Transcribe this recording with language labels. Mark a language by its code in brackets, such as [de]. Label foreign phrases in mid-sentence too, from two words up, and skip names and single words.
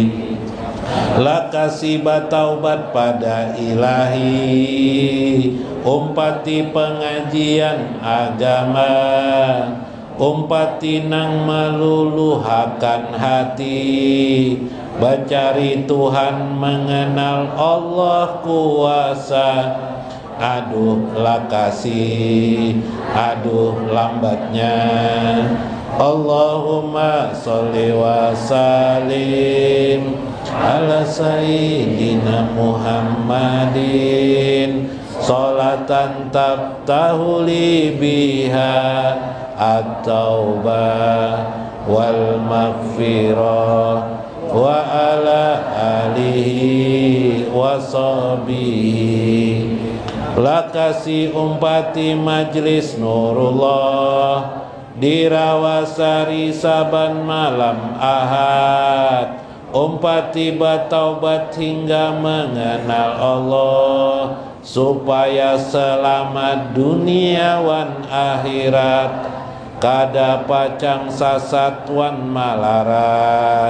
[bjn] Lakasiba taubat pada ilahi, umpati pengajian agama, umpati nang meluluhakan hati, bacari Tuhan mengenal Allah kuasa. Aduh lakasi, aduh lambatnya. [ar] اللهم صل وسلم على سيدنا محمد صلاة تفتح لي بها التوبة والمغفرة وعلى آله وصحبه. [bjn] Lakasi umpati majlis Nurullah di Rawasari saban malam Ahad, umpati bataubat hingga mengenal Allah, supaya selamat dunia wan akhirat, kada pacang sasat wan malarat.